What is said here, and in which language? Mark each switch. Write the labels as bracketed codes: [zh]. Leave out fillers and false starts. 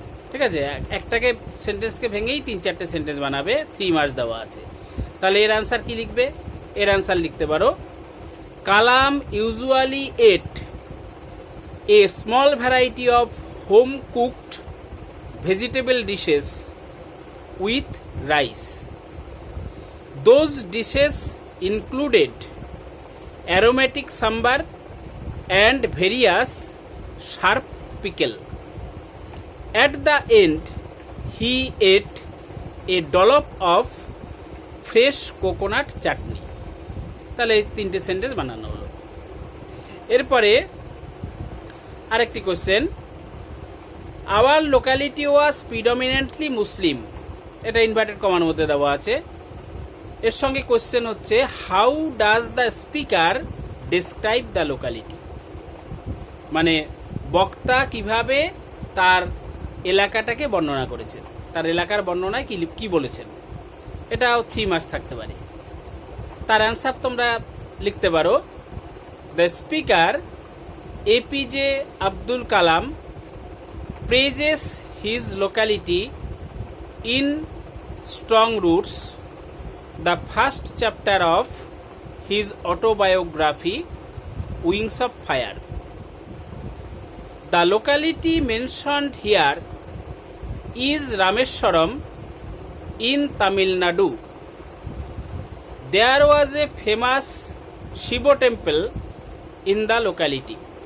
[bn] ঠিক আছে, একটাকে সেন্টেন্সকে ভেঙেই 3-4টে সেন্টেন্স বানাবে, 3 মার্কস দেওয়া আছে। তাহলে এর অ্যান্সার কি লিখবে? এর অ্যান্সার লিখতে পারো, [en] Kalam usually ate a small variety of home cooked vegetable dishes with rice. Those dishes included aromatic sambar and various sharp pickle. At the end, he ate a dollop of fresh coconut chutney. [bn] তাহলে 3টে sentence বানানো হলো। এরপরে আরেকটি question, [en] Our locality was predominantly Muslim. [bn] এটা inverted কমার মধ্যে দেওয়া আছে। এর সঙ্গে কোশ্চেন হচ্ছে, [en] How does the speaker describe the locality. [bn] মানে বক্তা কিভাবে তার এলাকাটাকে বর্ণনা করেছেন, তার এলাকার বর্ণনায় কি বলেছেন, এটাও 3 মার্কস থাকতে পারে। তার অ্যান্সার তোমরা লিখতে পারো, [en] The speaker APJ Abdul Kalam praises his locality in strong roots, the first chapter of his autobiography Wings of Fire. The locality mentioned here is Rameswaram in Tamil Nadu. There was a famous Shiva temple in the locality.